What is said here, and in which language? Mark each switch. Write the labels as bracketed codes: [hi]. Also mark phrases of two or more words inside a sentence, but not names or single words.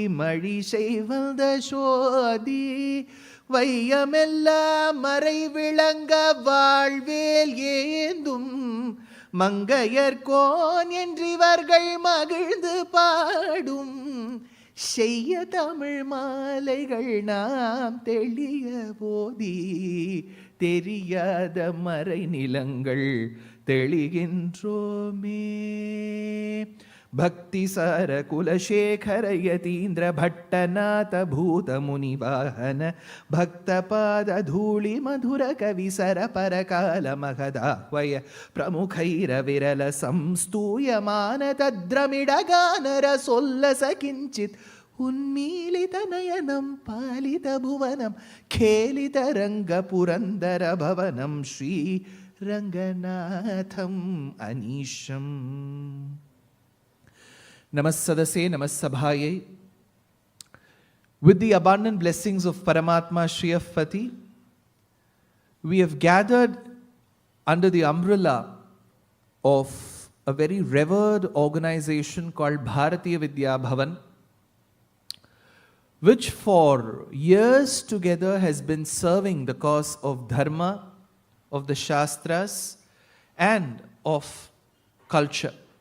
[ta] மழி செய்வந்த சோதி வையமெல்லாம் மறை விளங்க வாழ்வேல் ஏந்தும் மங்கையர்கோன் என்றிவர்கள் மகிழ்ந்து பாடும் செய்ய தமிழ் மாலைகள் நாம் தெளிய போதி தெரியாத மறை நிலங்கள் தெளிகின்றோமே. [sa] भक्तिसार कुलशेखर यतीन्द्र भट्टनाथ भूतमुनिवाहन भक्तपाद धूलि मधुर कविसर परकाल महदाह्वय प्रमुखैरविरल संस्तूयमान तद्रमिडगानरसोल्लस किञ्चित् उन्मीलितनयनं पालितभुवनं खेलितरङ्गपुरन्दरभवनं श्रीरङ्गनाथम् अनीशम्. नमस्सदसे, नमस्सभायै. [en] With the abundant blessings of Paramatma Shriyapati, we have gathered under the umbrella of a very revered organization called Bharatiya Vidya Bhavan, which for years together has been serving the cause of Dharma, of the Shastras, and of culture.